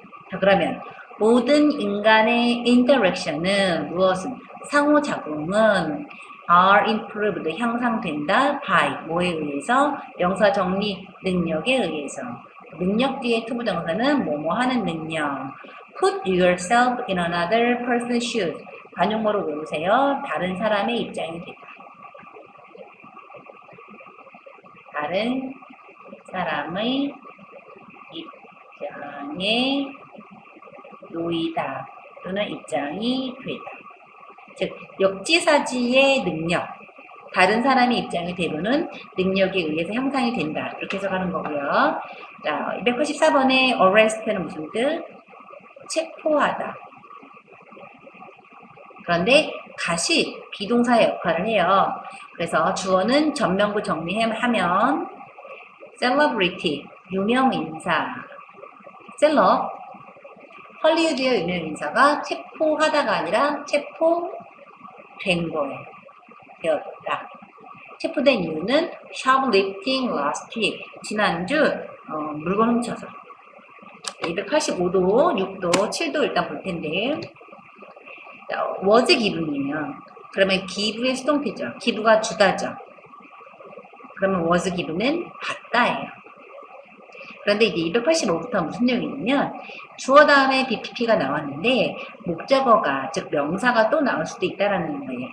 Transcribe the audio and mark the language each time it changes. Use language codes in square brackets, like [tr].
[ko] 자, 그러면 모든 인간의 interaction은 무엇은? 상호작용은 [en] are improved [ko] 향상된다. by 뭐에 의해서? 명사 정리 능력에 의해서. 능력 뒤에 투부정사는 뭐뭐 하는 능력. [en] Put yourself in another person's shoes. [ko] 관용어로 외우세요. 다른 사람의 입장이 되다. 다른 사람의 입장에 놓이다 또는 입장이 되다. 즉 역지사지의 능력. 다른 사람의 입장이 되고는 능력에 의해서 형상이 된다. 이렇게 해석하는 거고요. 자, 284번의 arrest는 무슨 뜻? 체포하다. 그런데 다시 비동사의 역할을 해요. 그래서 주어는 전명구 정리하면 celebrity, 유명인사, 셀럽, 헐리우드의 유명인사가 체포하다가 아니라 체포된 거예요. 되었다. 체포된 이유는 [en] shoplifting last week. [ko] 지난주 물건 훔쳐서. 285도, 6도, 7도 일단 볼 텐데 was given이에요. 그러면 give의 수동태죠. give가 주다죠. 그러면 was given은 받다예요. 그런데 이제 285부터 무슨 내용이냐면 주어 다음에 BPP가 나왔는데 목적어가 즉 명사가 또 나올 수도 있다라는 거예요.